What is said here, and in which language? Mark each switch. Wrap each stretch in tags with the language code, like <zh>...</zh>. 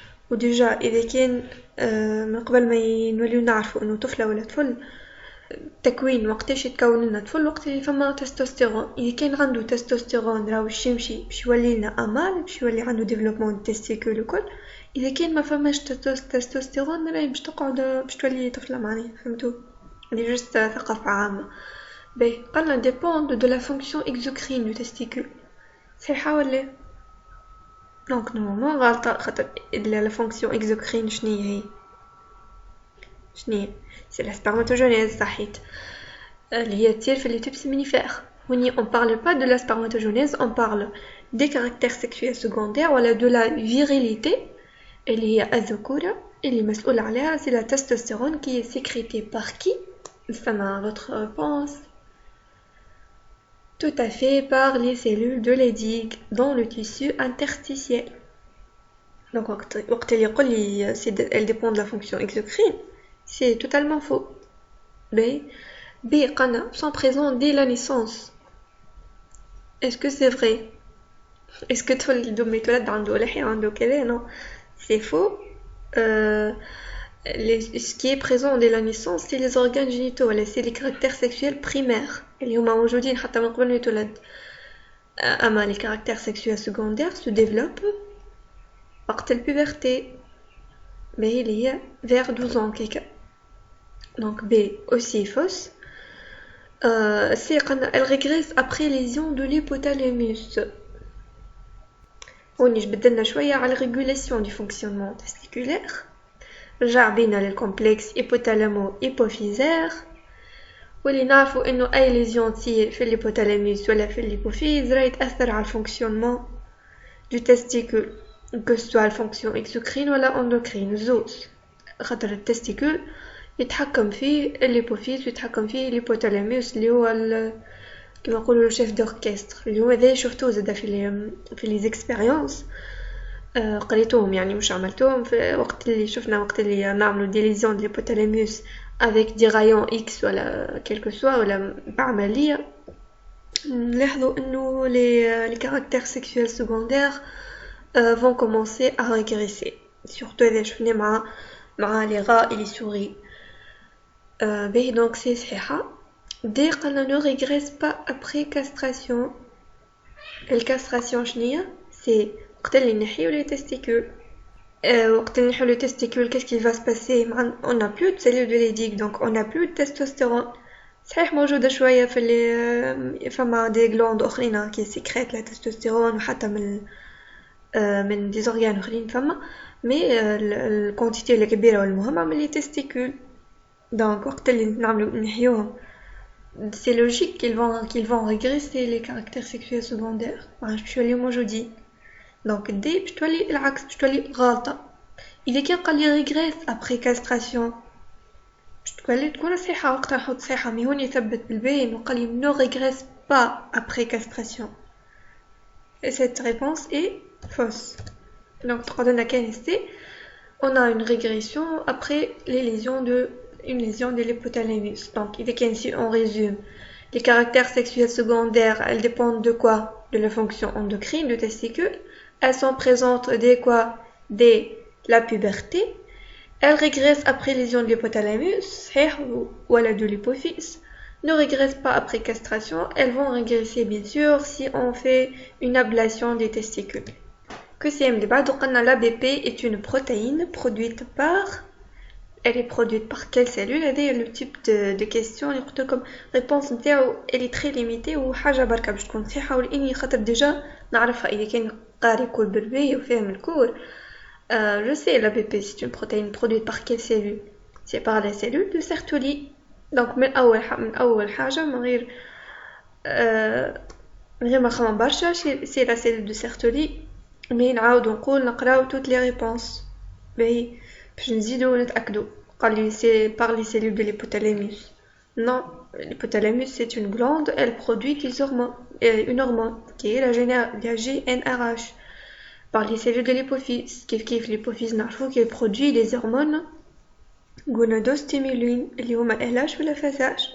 <ar>وديجا اذا كان من قبل ما نوليو نعرفوا انه طفله ولا طفل تكوين وقتاش يتكون لنا طفل وقت اللي فما تستوستيرون. اذا كان عنده تستوستيرون راهو يمشي باش يولي لنا امال باش يولي عنده ديفلوبمون تيستيكول وكل. اذا كان ما فماش تستوستيرون راهي باش تقعد باش تولي طفله معناها. فهمتوا؟ هذه جست ثقافه عامه. باهي قالنا</ar> <fr>dépend de la fonction exocrine du testicule.</fr> <ar>صحيحه ولا؟ دونك نورمالمون غلطه خاطر</ar> <fr>la fonction exocrine</fr> <ar>شنو هي؟</ar> <fr>c'est la spermatogenèse</fr> <ar>صحيت اللي هي تصير في</ar> <fr>les tubes séminifères. هوني on parle pas de la spermatogenèse, on parle des caractères sexuels secondaires ولا de la virilité</fr> <ar>اللي هي الذكورة اللي مسؤول عليها</ar> <fr>c'est la testostérone qui est sécrétée par qui? Enfin, votre réponse tout à fait par les cellules de Leydig dans le tissu interstitiel. Donc</fr> <ar>وقت اللي يقول لي</ar> <fr>elle dépend de la fonction exocrine, c'est totalement faux. B قلنا sont présents dès la naissance. Est-ce que c'est vrai? Est-ce que</fr> <ar>طفل دوم يتولد عنده لحية عنده كذا؟</ar> <fr>non, c'est faux. Ce qui est présent dès la naissance, c'est les organes génitaux, c'est les caractères sexuels primaires.</fr> <ar>اللي هما موجودين حتى من قبل ما يتولد.</ar> <fr>أما les caractères sexuels secondaires se développent</fr> <ar>وقت البوبرتي. اللي هي</ar> <fr>vers 12 ans</fr> <ar>كيكا.</ar> <fr>Donc B aussi fausse. C elle régresse après lésion de l'hypothalamus.</fr> <ar>ونيش بدلنا شوية على régulation du fonctionnement testiculaire. رجع بينا للكومبلكس hypothalamo-hypophysaire واللي نعرفوا انه اي ليزيون تصير في الهيبوثالاموس ولا في الهيبوفيز راهي تأثر على الفونكسيونمون دو تستيكول que ce soit الفونكسيون اكسوكرين ولا اندوكرين زوز خاطر التستيكول يتحكم فيه الهيبوفيز ويتحكم فيه الهيبوثالاموس اللي هو كما نقولوا شيف دوركستر اللي هو ذا شفتوه زادا في لي زيكسبيريونس قريتوهم يعني مش عملتوهم في وقت اللي نعملوا دي ليزيون دي الهيبوثالاموس</ar> <fr>avec des rayons X</fr> <ar>ولا</ar> <fr>quelque soit</fr> <ar>ولا بعملية نلاحظوا انه</ar> <fr>les caractères sexuels secondaires vont commencer à régresser surtout</fr> <ar>إذا شفنا مع</ar> <fr>les rats et les souris. Donc c'est</fr> <ar>صحيحة.</ar> <fr>Dès qu'on ne régresse pas après castration.</fr> <ar>الكاستراسيون شنية؟ c'est وقت اللي نحيو</ar> <fr>les testicules.</fr> <ar>وقت اللي نحيو</ar> <fr>les testicules qu'est-ce qui va se passer? On n'a plus de cellules de Leydig donc on n'a plus de testostérone.</fr> <ar>صحيح موجودة شوية في اللي فما دي glandes أخرين</ar> <fr>qui sécrètent la testostérone</fr> <ar>وحتى من des organes أخرين فما mais الكونتيتي الكبيرة والمهمة من les testicules.</ar> <fr>donc وقت اللي نحيوهم c'est logique qu'ils vont régresser les caractères sexuels secondaires.</fr> <ar>باش تولي موجودين. donc دي باش تولي العكس باش تولي غلطة. إذا كان قال لي</ar> <fr>régresse après castration</fr> <ar>باش تكون صحيحة وقتها نحط صحيحة مي هون يثبت بالباهي إنه قال لي</ar> <fr>ne régresse pas après castration. et cette réponse est fausse. donc</fr> <ar>تقعدنا كان</ar> <fr>C on a une régression après une lésion de l'hypothalamus. Donc, si on résume, les caractères sexuels secondaires, elles dépendent de quoi? De la fonction endocrine du testicule. Elles sont présentes dès la puberté. Elles régressent après lésion de l'hypothalamus ou de l'hypophyse. Ne régressent pas après castration. Elles vont régresser bien sûr si on fait une ablation des testicules. Que c'est l'ABP est une protéine produite par... Elle est produite par quelle cellule?</fr> <ar>هذا</ar> <fr>le type de question</fr> <ar>اللي قلت لكم réponse نتاعو</ar> <fr>elle est très limitée</fr> <ar>وحاجة بركة باش تكون صحيحة ولاني خاطر ديجا نعرفها اذا كان قاري كل بالباهي وفاهم الكور.</ar> <fr>Je sais l'ABP c'est une protéine produite par quelle cellule? C'est par la cellule de Sertoli.</fr> <ar>donc من اول حاجة من غير ما خمم برشا</ar> <fr>c'est la cellule de Sertoli.</fr> <ar>mais نعاودو نقراو</ar> <fr>toutes les réponses</fr> <ar>باهي باش نزيدو نتأكدو.</ar> <fr>قال لي c'est par les cellules de l'hypothalamus. non, l'hypothalamus c'est une glande, elle produit une hormone qui est la GnRH. par les cellules de l'hypophyse كيف l'hypophyse نعرفو qu'elle produit des hormones gonadostimulines</fr> <ar>اللي هما</ar> <fr>LH ولا FSH.</fr>